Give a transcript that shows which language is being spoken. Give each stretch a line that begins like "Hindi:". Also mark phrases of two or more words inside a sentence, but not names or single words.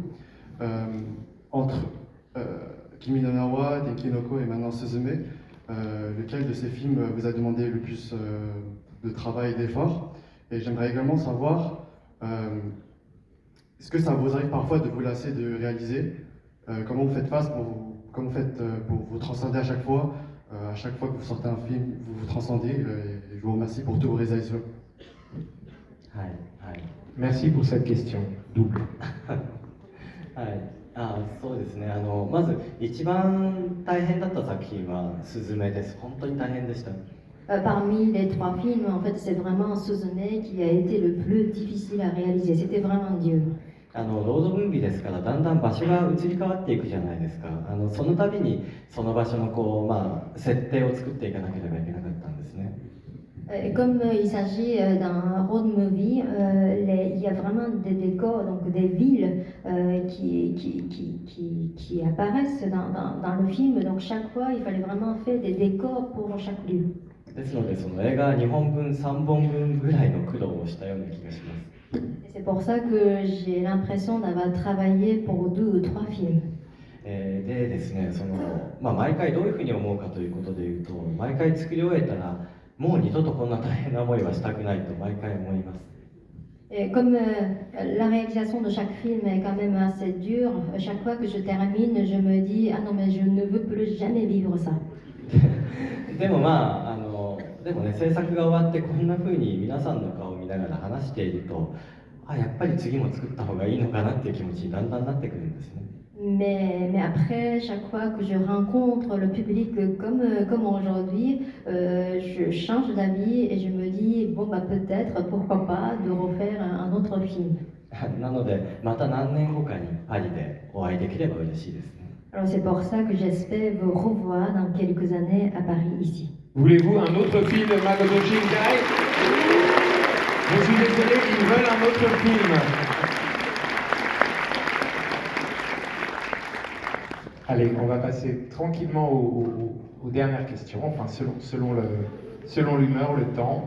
French: Entre Kimi no Na wa, Tenki no Ko et maintenant Suzume, lequel de ces films vous a demandé le plus de travail et d'effort? Et j'aimerais également savoir est-ce que ça vous arrive parfois de vous lasser de réaliser? Comment vous faites face comment vous faites pour vous transcender à chaque fois que vous sortez un film, vous vous transcendez, et je vous remercie pour toutes vos réalisations.
Japanese: はいはい
French: Merci pour cette question double.
Japanese: はいそうですねまず一番大変だった作品は「すずめ」です。本当に大変でした。
French: Parmi les trois films, en fait, c'est vraiment Suzume qui a été le plus difficile à réaliser. C'était vraiment dur.
Japanese: ロードムービーですからだんだん場所が移り変わっていくじゃないですか。その度にその場所の設定を作っていかなければいけなかったんですね。
French: Et comme il s'agit d'un
English: road movie,
French: il y a vraiment des décors, donc des villes qui apparaissent dans le film. Donc chaque fois, il fallait vraiment faire des décors pour chaque lieu.
Japanese: ですのでその映画2本分3本分ぐらいの苦労をしたような気がします。
French: Et c'est pour ça que j'ai l'impression d'avoir travaillé pour 2 ou 3 films.
Japanese: でですね毎回どういうふうに思うかということでいうと毎回作り終えたらもう二度とこんな大変な思いはしたくないと毎回思います。
French: Et comme la réalisation de chaque film est quand même assez dure, chaque fois que je termine, je me dis ah non mais je ne veux plus jamais vivre ça.
Japanese: でもでもね制作が終わってこんなふうに皆さんの顔を見ながら話しているとやっぱり次も作った方がいいのかなっていう気持ちにだんだんなってくるんですね。
French: Mais après, chaque fois que je rencontre le public comme aujourd'hui, je change d'avis et je me dis, bon, bah, peut-être, pourquoi pas, de refaire un autre film.
Japanese: なのでまた何年後かにパリでお会いできれば嬉しいですね。
French: Alors c'est pour ça que j'espère vous revoir dans quelques années à Paris, ici. Voulez-vous un autre film de Makoto Shinkai? Je suis désolé, ils veulent un autre film. Allez, on va passer tranquillement aux dernières questions, enfin selon l'humeur, le temps.